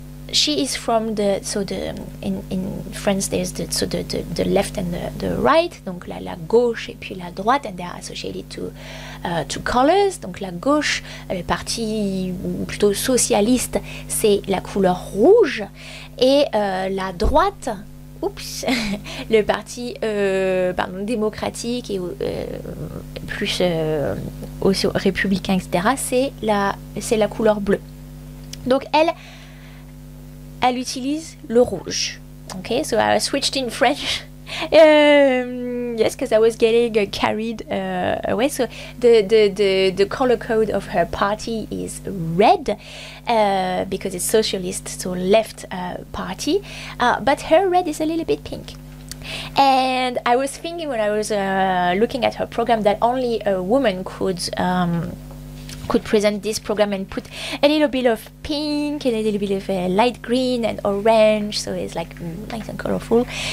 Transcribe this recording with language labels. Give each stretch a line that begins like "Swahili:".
English: She is from the, so the in France there's the left and the right,
French: donc la gauche et puis la droite,
English: and they are associated to colors.
French: Donc la gauche, le parti plutôt socialiste, c'est la couleur rouge, et la droite, oups, le parti démocratique et plus aussi républicain, etc., c'est la couleur bleue. Donc elle utilise le rouge.
English: Okay, so I switched in French. Yes, because I was getting carried away. So the color code of her party is red because it's socialist, so left party. But her red is a little bit pink. And I was thinking when I was looking at her program that only a woman could present this program and put a little bit of pink and a little bit of light green and orange, so it's like nice and colorful.